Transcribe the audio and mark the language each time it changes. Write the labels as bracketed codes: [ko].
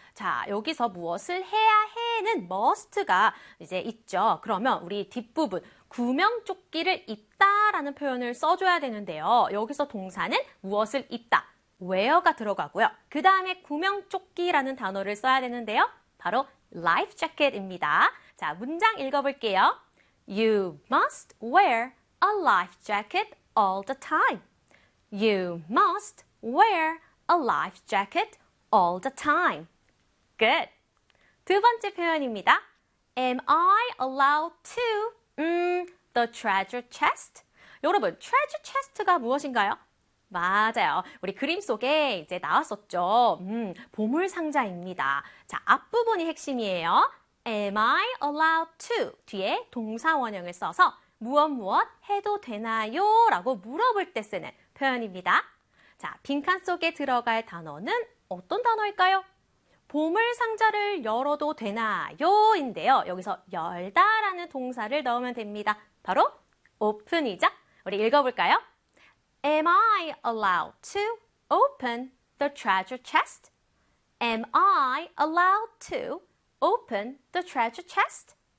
[ko] 자, 여기서 무엇을 해야 해는 must가 이제 있죠. 그러면 우리 뒷부분 구명조끼를 입다 라는 표현을 써줘야 되는데요. 여기서 동사는 무엇을 입다, wear가 들어가고요. 그 다음에 구명조끼라는 단어를 써야 되는데요. 바로 life jacket입니다. 자, 문장 읽어볼게요. [en] You must wear a life jacket all the time. You must wear a life jacket all the time. Good. [ko] 두 번째 표현입니다. [en] Am I allowed to the treasure chest? [ko] 여러분, treasure chest가 무엇인가요? 맞아요. 우리 그림 속에 이제 나왔었죠. 보물 상자입니다. 자, 앞부분이 핵심이에요. [en] Am I allowed to? [ko] 뒤에 동사원형을 써서 무엇무엇 해도 되나요? 라고 물어볼 때 쓰는 표현입니다. 자, 빈칸 속에 들어갈 단어는 어떤 단어일까요? 보물 상자를 열어도 되나요? 인데요. 여기서 열다 라는 동사를 넣으면 됩니다. 바로 open이죠? 우리 읽어볼까요? [en] Am I allowed to open the treasure chest? Am I allowed to open the treasure chest?